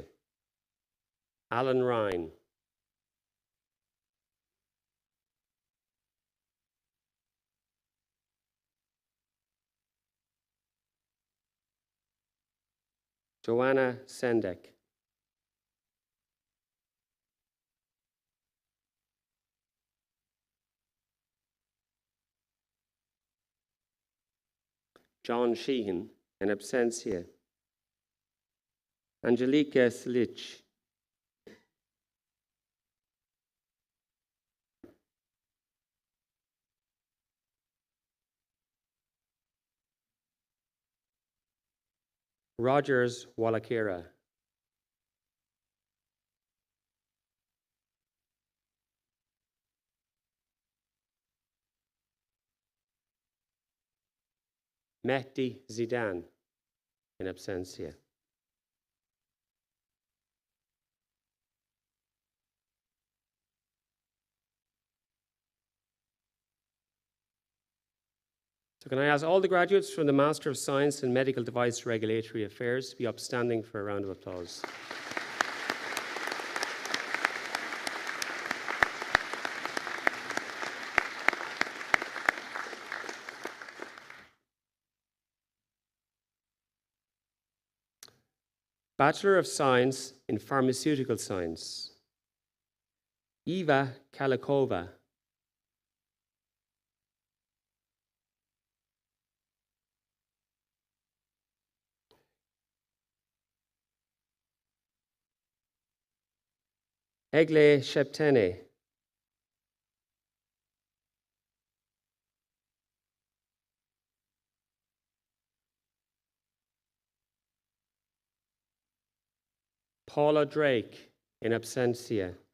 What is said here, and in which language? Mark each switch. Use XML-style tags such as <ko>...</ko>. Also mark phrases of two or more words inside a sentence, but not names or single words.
<en>Alan Ryan. Joanna Sendek. John Sheehan,</en> <la>in absentia.</la> <en>Angelika Slich. Rogers Wallakira. Mehdi Zidane,</en> <la>in absentia.</la> <en>So can I ask all the graduates from the Master of Science in Medical Device Regulatory Affairs to be upstanding for a round of applause. Bachelor of Science in Pharmaceutical Science, Eva Kalikova. Egle Sheptene. Paula Drake,</en> <la>in absentia.</la>